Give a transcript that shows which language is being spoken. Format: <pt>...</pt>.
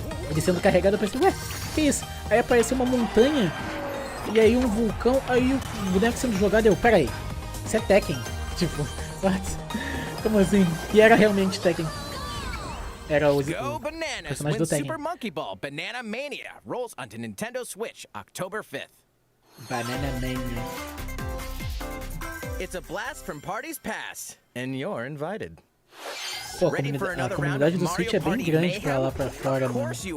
<pt>Ele sendo carregado, eu pensei, ué, que isso? Aí apareceu uma montanha, e aí um vulcão, aí o boneco sendo jogado, pera aí, isso é Tekken? Tipo, what? Como assim? E era realmente Tekken. Era o personagem do Tekken.</pt> <en>Super Monkey Ball Banana Mania rolls onto Nintendo Switch October 5th. Banana Mania. It's a blast from parties past, and you're invited.</en> <pt>Pô, a comunidade do Switch é bem grande pra lá pra fora, mano.</pt>